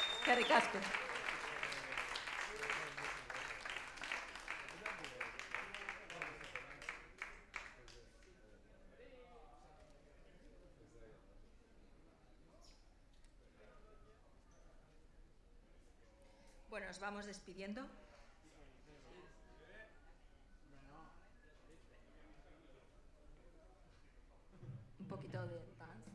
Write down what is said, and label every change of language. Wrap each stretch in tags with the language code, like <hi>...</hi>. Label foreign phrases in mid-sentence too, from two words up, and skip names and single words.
<eu>Eskerrik asko. Bueno,</eu> <es>nos vamos despidiendo. Un poquito de dance.</es>